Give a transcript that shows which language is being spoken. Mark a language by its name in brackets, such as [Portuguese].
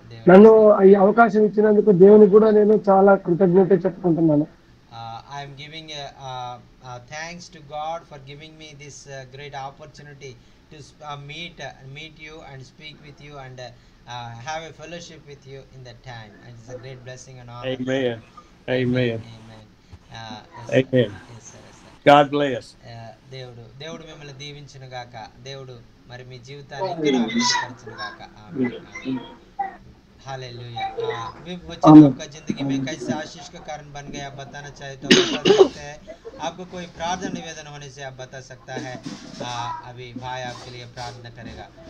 [Telugu] నన్ను ఈ అవకాశం ఇచ్చినందుకు దేవునికి కూడా నేను చాలా కృతజ్ఞత చెప్పుకుంటున్నాను. [English] I am giving thanks to God for giving me this great opportunity to meet you and speak with you and have a fellowship with you in that time. And it's a great blessing and honor. Amen. Amen. Amen. Amen. Yes, sir. Yes, sir. God bless. [Telugu] దేవుడు మిమ్మల్ని దీవించును గాక. దేవుడు మరి మీ జీవితాన్ని ఇంకా అభివృద్ధిపరచును గాక. ఆమేన్. Hallelujah. [Hindi] आपका जिंदगी में कैसे आशीष का कारण बन गया बताना चाहे तो बता सकते हैं। आपको कोई प्रार्थना निवेदन होने से आप बता सकता है। अभी भाई आपके लिए प्रार्थना करेगा।